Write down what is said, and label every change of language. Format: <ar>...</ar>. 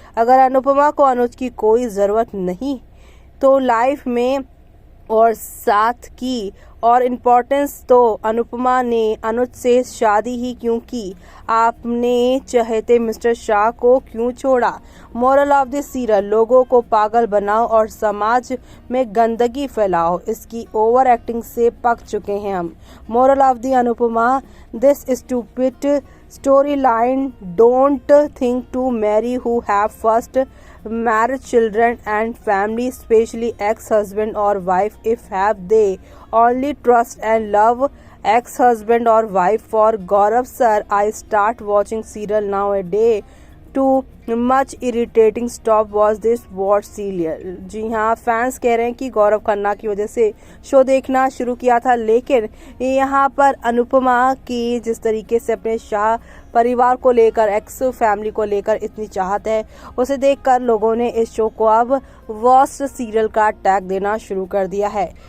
<hi>अगर अनुपमा को अनुज की कोई ज़रूरत नहीं तो लाइफ में और साथ की और इम्पोर्टेंस तो अनुपमा ने अनुज से शादी ही क्यों की। आपने चहेते मिस्टर शाह को क्यों छोड़ा।</hi> <en>moral of the serial,</en> <hi>लोगों को पागल बनाओ और समाज में गंदगी फैलाओ। इसकी ओवर एक्टिंग से पक चुके हैं हम।</hi> <en>Moral of the Anupama, this stupid story line, don't think to marry who have first married, children and family, especially ex-husband or wife, if have they only trust and love ex-husband or wife. For Gaurav sir, I start watching serial nowadays too much irritating, stop watch this watch serial।</en> <hi>जी हाँ, fans कह रहे हैं कि गौरव खन्ना की वजह से show देखना शुरू किया था, लेकिन यहाँ पर अनुपमा की जिस तरीके से अपने शाह परिवार को लेकर, एक्स फैमिली को लेकर इतनी चाहत है, उसे देखकर लोगों ने इस शो को अब वर्स्ट सीरियल का टैग देना शुरू कर दिया है।</hi>